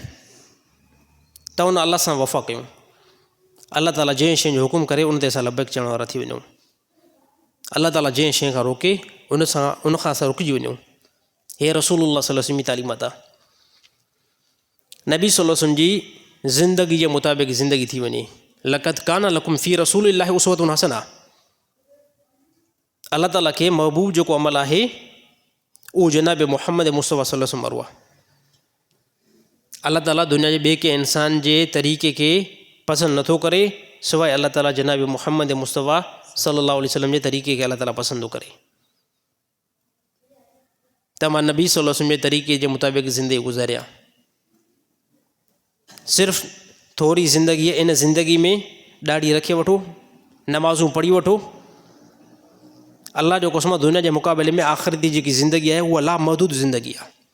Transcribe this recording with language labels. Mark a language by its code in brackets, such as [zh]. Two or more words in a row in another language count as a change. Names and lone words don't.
[sd] त उन अल्लाह सां वफ़ा कयूं, अल्लाह ताला जंहिं शइ जो हुकुम करे उन ते असां लबैक चवण वारा थी वञूं, अल्लाह ताला जंहिं शइ खां रोके उन खां असां रुकिजी वञूं। हे रसूलुल्लाह [ar] صلى الله عليه وسلم [sd] जी तालीमात आहे। नबी [ar] صلى الله عليه وسلم [sd] जी ज़िंदगी जे मुताबिक़ ज़िंदगी थी वञे। [ar] لقد كان لكم في رسول الله أسوة حسنة. [sd] अल्लाह ताला खे महबूब जेको अमल आहे उहो जनाब मुहम्मद मुस्तफ़ा [ar] صلى الله عليه وسلم [sd] वारो आहे। अल्लाह ताला दुनिया जे ॿिए के इंसान जे तरीक़े खे पसंदि नथो करे सवाइ अल्लाह ताला जनाब मुहम्मद मुस्तफ़ा [ar] صلى الله عليه وسلم [sd] जे तरीक़े खे अल्लाह ताला पसंदि थो करे। त मां नबी [ar] صلى الله عليه وسلم [sd] जे तरीक़े जे मुताबिक़ ज़िंदगी गुज़ारिया। सिर्फ़ु थोरी ज़िंदगी इन ज़िंदगी में ॾाढी रखे वठो, नमाज़ूं पढ़ी वठो। अल्लाह जो कसम दुनिया जे मुक़ाबले में आख़िरती जेकी ज़िंदगी आहे उहा लामहदूद ज़िंदगी आहे।